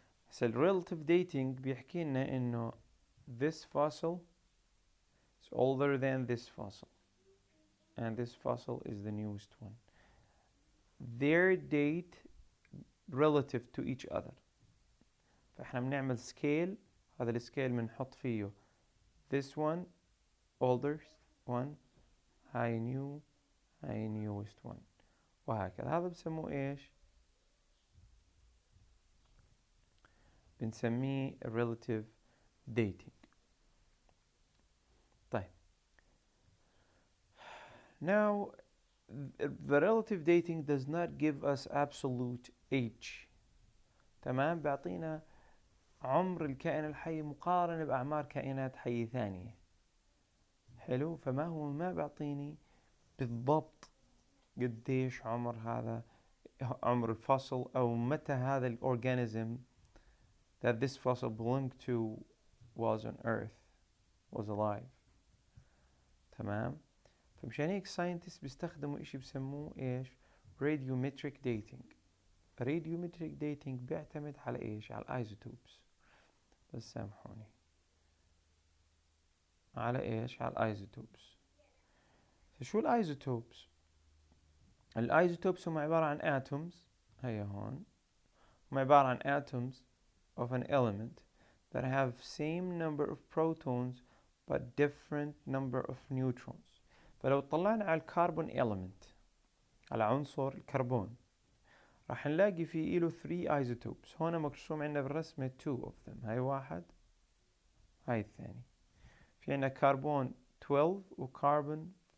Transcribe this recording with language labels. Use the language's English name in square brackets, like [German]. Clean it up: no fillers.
[Arabic] هسه الريلاتيف ديتينج بيحكي لنا إنه [English] this fossil is older than this fossil and this fossil is the newest one. Their date relative to each other. [Arabic] فإحنا بنعمل scale، هذا السكيل بنحط فيه [English] this one older one، [Arabic] هاي new، هاي newest one، وهكذا. هذا بسموه إيش؟ بنسميه relative dating. طيب. [English] Now the relative dating does not give us absolute age. [Arabic] تمام. بيعطينا عمر الكائن الحي مقارنة بأعمار كائنات حية ثانية. حلو. فما هو ما بيعطيني بالضبط قديش عمر هذا، عمر الفصل، أو متى هذا الأورجانيزم [English] that this fossil belonged to was on earth, was alive. [Arabic] تمام. فمشان هيك scientists بيستخدموا إشي بسموه إيش؟ radiometric dating. radiometric dating بيعتمد على إيش؟ على الايزوتوبس. بس سامحوني، على إيش؟ على الايزوتوبس. شو الايزوتوبس؟ الايزوتوبس هم عبارة عن [English] atoms، هيا هون، هم عبارة عن atoms of an element that have same number of protons but different number of neutrons. [Arabic] فلو طلعنا على الكربون element، على عنصر الكربون، راح نلاقي فيه له 3 isotopes. هون مرسوم عندنا بالرسمة 2 of them، هاي واحد هاي الثاني. في عندنا كربون 12 وكربون